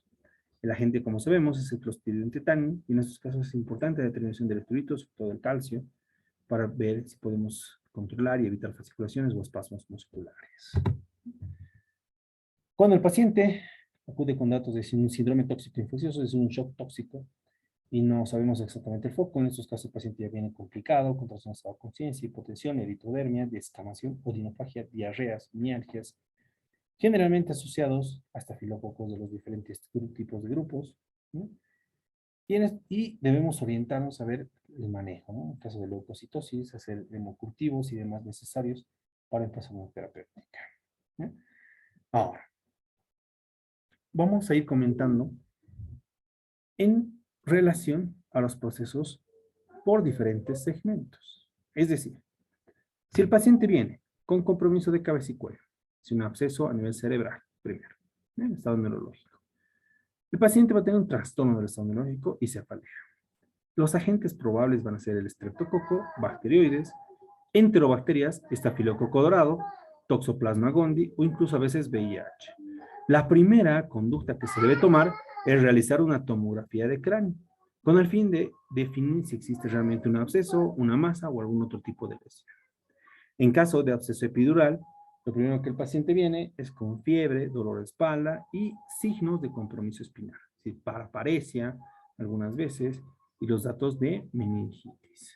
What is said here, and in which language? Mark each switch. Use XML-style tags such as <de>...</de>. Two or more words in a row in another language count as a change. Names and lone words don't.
<es>El agente, como sabemos, es el Clostridium tetani, y en estos casos es importante la determinación de electrolitos, sobre todo el calcio, para ver si podemos controlar y evitar fasciculaciones o espasmos musculares. Cuando el paciente acude con datos de un síndrome tóxico infeccioso, es un shock tóxico, y no sabemos exactamente el foco. En estos casos el paciente ya viene complicado, con trastornos de conciencia, hipotensión, eritrodermia, descamación, odinofagia, diarreas, mialgias, generalmente asociados a estafilococos de los diferentes tipos de grupos, ¿no? Y debemos orientarnos a ver el manejo, ¿no? En caso de leucocitosis, hacer hemocultivos y demás necesarios para empezar una terapéutica, ¿no? Ahora, vamos a ir comentando en relación a los procesos por diferentes segmentos. Es decir, si el paciente viene con compromiso de cabeza y cuello, si un absceso a nivel cerebral, primero, en estado neurológico, el paciente va a tener un trastorno del estado neurológico y cefalea. Los agentes probables van a ser el estreptococo, bacteroides, enterobacterias, estafilococo dorado, toxoplasma gondii o incluso a veces VIH. La primera conducta que se debe tomar es realizar una tomografía de cráneo, con el fin de definir si existe realmente un absceso, una masa o algún otro tipo de lesión. En caso de absceso epidural, lo primero que el paciente viene es con fiebre, dolor de espalda y signos de compromiso espinal, es decir, paraparesia algunas veces y los datos de meningitis.</es>